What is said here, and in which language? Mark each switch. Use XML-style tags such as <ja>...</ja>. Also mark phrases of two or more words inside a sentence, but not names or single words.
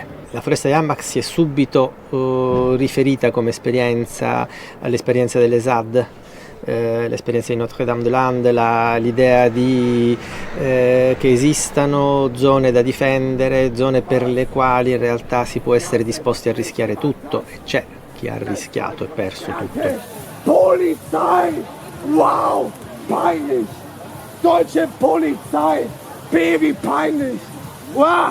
<it>La foresta di Hambach si è subito riferita come esperienza all'esperienza dell'ESAD, l'esperienza di Notre-Dame-des-Landes, l'idea che esistano zone da difendere, zone per le quali in realtà si può essere disposti a rischiare tutto, e c'è chi ha rischiato e perso tutto.</it> <de>Polizei! Wow! Peinlich! Deutsche Polizei! Baby peinlich! Wow!</de>